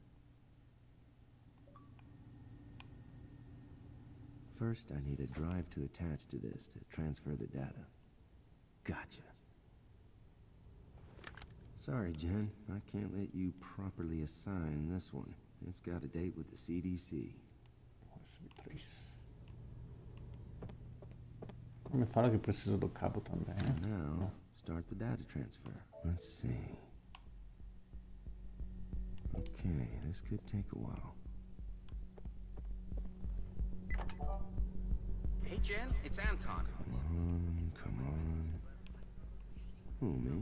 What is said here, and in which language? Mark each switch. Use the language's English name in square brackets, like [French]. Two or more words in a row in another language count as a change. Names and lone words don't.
[English] First, I need a drive to attach to this to transfer the data. Gotcha. Sorry, Jen. I can't let you properly assign this one. It's got a date with the CDC. [Portuguese] Mi fala che preciso do cabo também. [English] Now, start the data transfer. Let's see. Okay, this could take a while. Hey, Jen, it's Anton. Come on. Who, me?